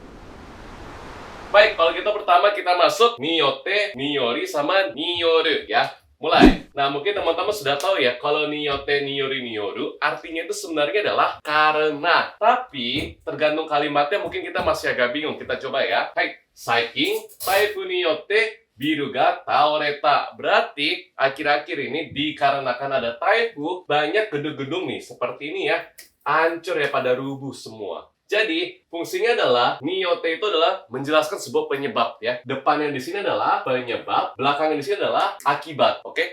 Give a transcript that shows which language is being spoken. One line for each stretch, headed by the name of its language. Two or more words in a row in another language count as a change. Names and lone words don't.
Indonesian: Baik, kalau gitu pertama kita masuk niyotte, niyori, sama niyoru ya. Mulai. Nah, mungkin teman-teman sudah tahu ya, kalau niyotte, niyori, niyoru, artinya itu sebenarnya adalah karena. Tapi, tergantung kalimatnya mungkin kita masih agak bingung. Kita coba ya. Hai,
Japanese: 最近、台風によって, ビルが倒れた.
Indonesian: Berarti, akhir-akhir ini dikarenakan ada taifu, banyak gedung-gedung nih, seperti ini ya, hancur ya, pada rubuh semua. Jadi, fungsinya adalah, niyotte itu adalah menjelaskan sebuah penyebab ya. Depannya di sini adalah penyebab, belakangnya di sini adalah akibat, oke?